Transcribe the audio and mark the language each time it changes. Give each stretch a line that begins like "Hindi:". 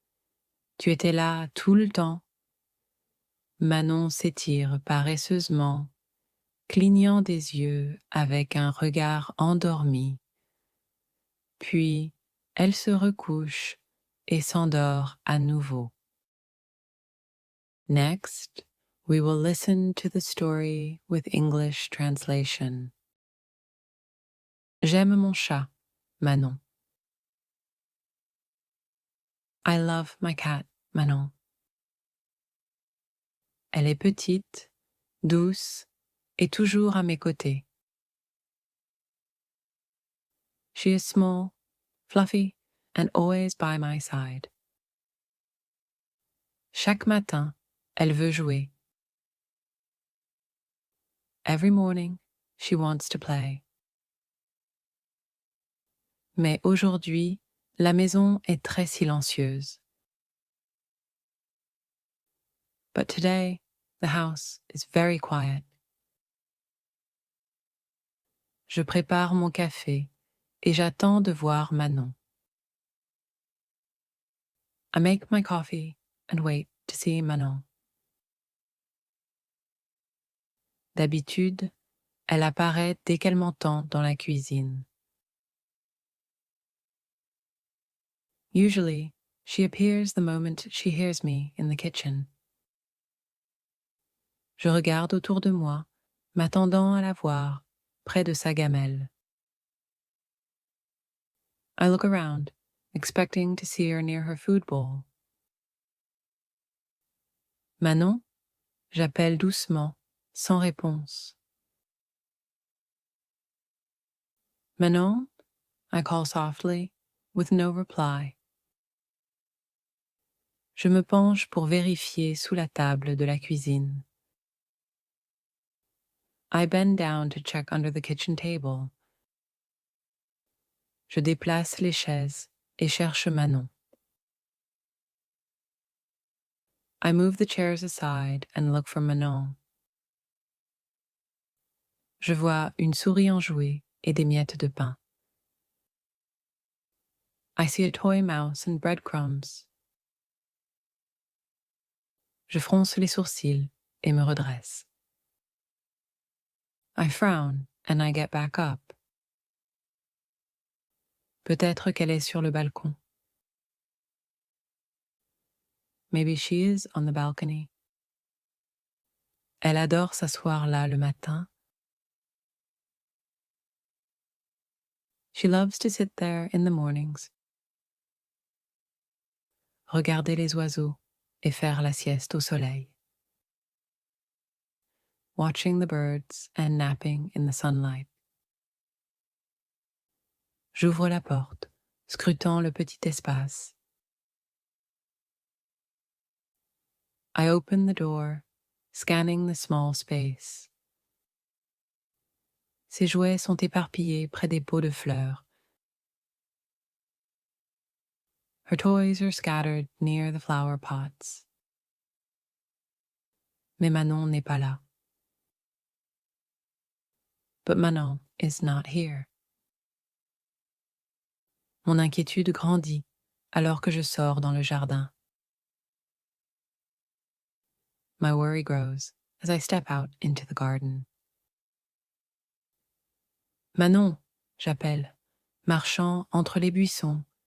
French: « Tu étais là tout le temps ?» Manon s'étire paresseusement, clignant des yeux avec un regard endormi. Puis, elle se recouche et s'endort à nouveau.
English: Next, we will listen to the story with English translation.
French: J'aime mon chat, Manon.
English: I love my cat, Manon.
French: Elle est petite, douce et toujours à mes côtés.
English: She is small, fluffy, and always by my side.
French: Chaque matin, elle veut jouer.
English: Every morning, she wants to play.
French: Mais aujourd'hui, la maison est très silencieuse.
English: But today, the house is very quiet.
French: Je prépare mon café et j'attends de voir Manon.
English: I make my coffee and wait to see Manon.
French: D'habitude, elle apparaît dès qu'elle m'entend dans la cuisine.
English: Usually, she appears the moment she hears me in the kitchen.
French: Je regarde autour de moi, m'attendant à la voir près de sa gamelle.
English: I look around, expecting to see her near her food bowl.
French: Manon, j'appelle doucement, sans réponse.
English: Manon, I call softly, with no reply.
French: Je me penche pour vérifier sous la table de la cuisine.
English: I bend down to check under the kitchen table.
French: Je déplace les chaises et cherche Manon.
English: I move the chairs aside and look for Manon.
French: Je vois une souris enjouée et des miettes de pain.
English: I see a toy mouse and breadcrumbs.
French: Je fronce les sourcils et me redresse.
English: I frown and I get back up.
French: Peut-être qu'elle est sur le balcon.
English: Maybe she is on the balcony.
French: Elle adore s'asseoir là le matin.
English: She loves to sit there in the mornings.
French: Regarder les oiseaux et faire la sieste au soleil.
English: Watching the birds and napping in the sunlight.
French: J'ouvre la porte, scrutant le petit espace.
English: I open the door, scanning the small space.
French: Ses jouets sont éparpillés près des pots de fleurs.
English: Her toys are scattered near the flower pots.
French: Mais Manon n'est pas là.
English: But Manon is not here.
French: Mon inquiétude grandit alors que je sors dans le jardin.
English: My worry grows as I step out into the garden.
French: Manon, j'appelle, marchant entre les buissons.